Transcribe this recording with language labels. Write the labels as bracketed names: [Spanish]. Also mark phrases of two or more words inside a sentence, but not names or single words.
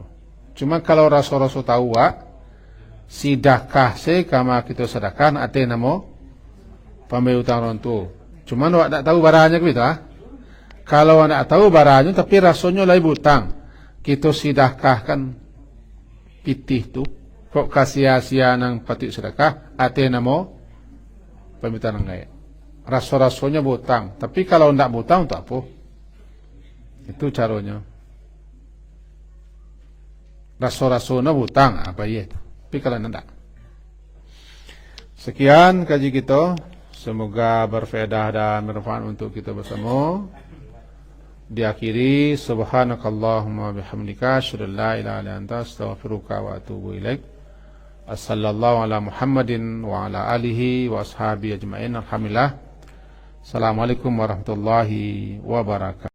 [Malay] Cuma kalau rasa-rasa tahu sidakah kama kita sedekah ate namo pambayar hutang orang tu. Cuma nak tahu barangnya gitu Kalau nak tahu barangnya tapi rasanya lain hutang, kita sidakahkan pitih tu. Kok kasia-sia nang patut sedekah ate namo pambayar hutang gaya. Rasa-rasanya hutang, tapi kalau ndak hutang tak apa. Itu caranya. Rasa-rasanya hutang apa ya? Tapi kalau tidak. Sekian kaji kita. Semoga berfaedah dan bermanfaat untuk kita bersama. [Arabic] Diakhiri سبحانك اللهم وبحمدك أشهد أن لا إله إلا أنت أستغفرك وأتوب إليك. صلى الله على محمد وعلى آله وأصحابه أجمعين. الحمد لله. السلام عليكم ورحمة الله وبركاته.